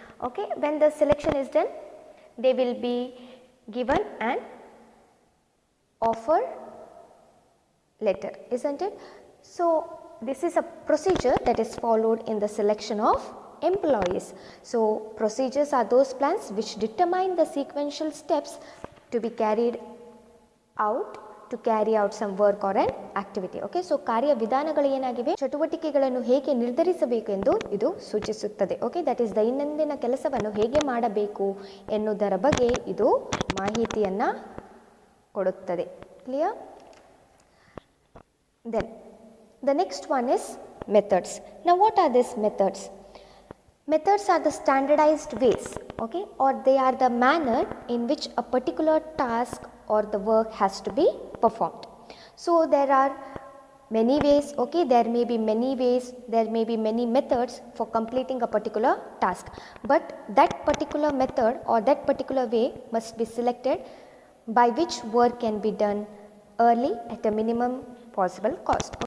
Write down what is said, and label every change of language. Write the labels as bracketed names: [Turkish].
[English] Okay, when the selection is done, they will be given an offer letter, isn't it? So this is a procedure that is followed in the selection of employees. So procedures are those plans which determine the sequential steps to be carried out to carry out some work or an activity. [Kannada] Okay, so ಕಾರ್ಯ ವಿಧಾನಗಳು ಏನಾಗಿವೆ, ಚಟುವಟಿಕೆಗಳನ್ನು ಹೇಗೆ ನಿರ್ಧರಿಸಬೇಕು ಎಂದು ಇದು ಸೂಚಿಸುತ್ತದೆ. Okay, [English] that is [Kannada] ದೈನಂದಿನ ಕೆಲಸವನ್ನು ಹೇಗೆ ಮಾಡಬೇಕು ಎನ್ನುವುದರ ಬಗ್ಗೆ ಇದು ಮಾಹಿತಿಯನ್ನು ಕೊಡುತ್ತದೆ. [English] Clear? Then the next one is methods. Now what are these methods? Methods are the standardized ways, okay, or they are the manner in which a particular task or the work has to be performed. So there are many ways, okay, there may be many ways, there may be many methods for completing a particular task, but that particular method or that particular way must be selected by which work can be done early at a minimum possible cost.